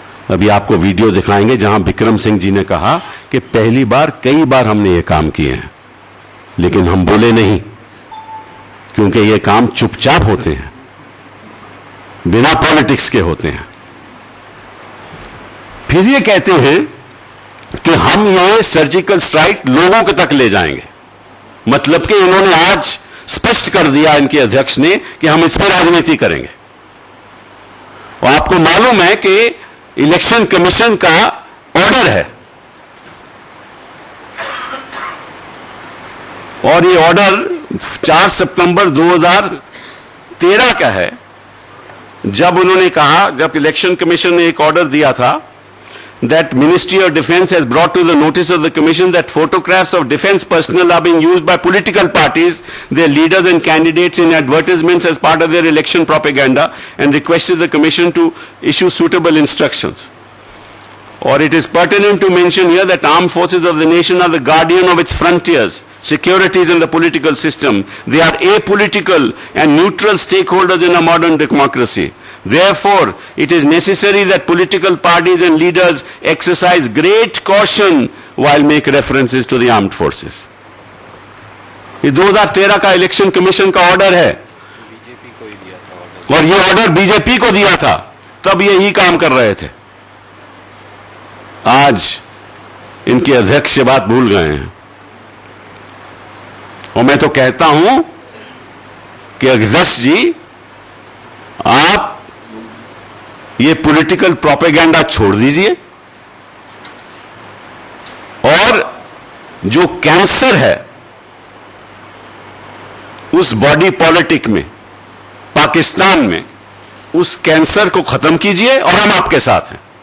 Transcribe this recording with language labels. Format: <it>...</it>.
<hi>अभी आपको वीडियो दिखाएंगे जहां विक्रम सिंह जी ने कहा कि पहली बार, कई बार हमने ये काम किए हैं, लेकिन हम बोले नहीं, क्योंकि ये काम चुपचाप होते हैं, बिना पॉलिटिक्स के होते हैं। फिर ये कहते हैं कि हम ये सर्जिकल स्ट्राइक लोगों के तक ले जाएंगे, मतलब कि इन्होंने आज स्पष्ट कर दिया इनके अध्यक्ष ने कि हम इस पर राजनीति करेंगे। और आपको मालूम है कि इलेक्शन कमीशन का ऑर्डर है, और ये ऑर्डर 4 सितंबर 2013 का है, जब उन्होंने कहा, जब इलेक्शन कमीशन ने एक ऑर्डर दिया था</hi> <en>that Ministry of Defense has brought to the notice of the Commission that photographs of defense personnel are being used by political parties, their leaders and candidates in advertisements as part of their election propaganda, and requested the Commission to issue suitable instructions. Or it is pertinent to mention here that armed forces of the nation are the guardian of its frontiers, securities in the political system. They are apolitical and neutral stakeholders in a modern democracy. Therefore, it is necessary that political parties and leaders exercise great caution while make references to the armed forces.</en> <hi>ये 2013 का election commission का order है, BJP को ही दिया था order, और ये order BJP को दिया था, तब यही काम कर रहे थे। आज इनके अध्यक्ष ये बात भूल गए हैं, और मैं तो कहता हूं कि अध्यक्ष जी, आप ये पॉलिटिकल प्रोपेगेंडा छोड़ दीजिए, और जो कैंसर है उस बॉडी पॉलिटिक में, पाकिस्तान में, उस कैंसर को खत्म कीजिए, और हम आपके साथ हैं।</hi>